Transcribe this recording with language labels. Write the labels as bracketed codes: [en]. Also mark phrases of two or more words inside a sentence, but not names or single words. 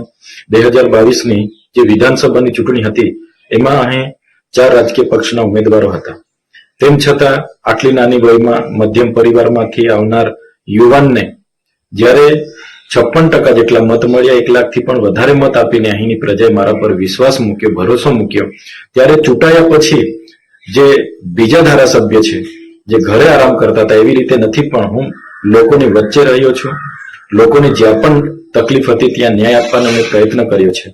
[gu] 2022 ની જે વિધાનસભાની ચૂંટણી હતી એમાં અહીં 4 રાજકીય પક્ષના ઉમેદવારો હતા। તેમ છતાં આટલી નાની વયમાં મધ્યમ પરિવારમાંથી આવનાર યુવાનને જ્યારે 56% જેટલા મત મળ્યા, 1 લાખથી પણ વધારે મત આપીને અહીંની પ્રજાએ મારા પર વિશ્વાસ મૂક્યો, ભરોસો મૂક્યો, ત્યારે ચૂંટાયા પછી જે બીજા ધારાસભ્ય છે જે ઘરે આરામ કરતા હતા એવી રીતે નથી, પણ હું લોકોની વચ્ચે રહ્યો છું। લોકોને જ્યાં પણ તકલીફ હતી ત્યાં ન્યાય આપવાનો મેં પ્રયત્ન કર્યો છે।